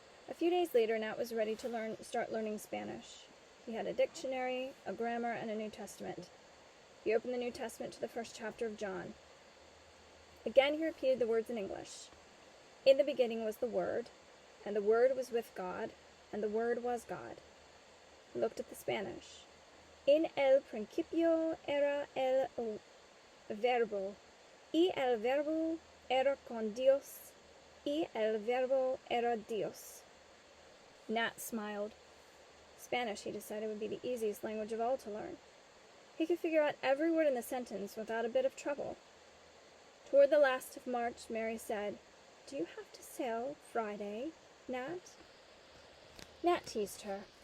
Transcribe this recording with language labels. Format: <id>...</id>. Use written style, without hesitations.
<en>A few days later, Nat was ready to start learning Spanish. He had a dictionary, a grammar, and a New Testament. He opened the New Testament to the first chapter of John. Again he repeated the words in English. In the beginning was the Word, and the Word was with God, and the Word was God. He looked at the Spanish.</en> <es>In el principio era el verbo, y el verbo era con Dios, y el verbo era Dios.</es> <en>Nat smiled. Spanish, he decided, would be the easiest language of all to learn. He could figure out every word in the sentence without a bit of trouble. Toward the last of March, Mary said, Do you have to sail Friday, Nat? Nat teased her.</en>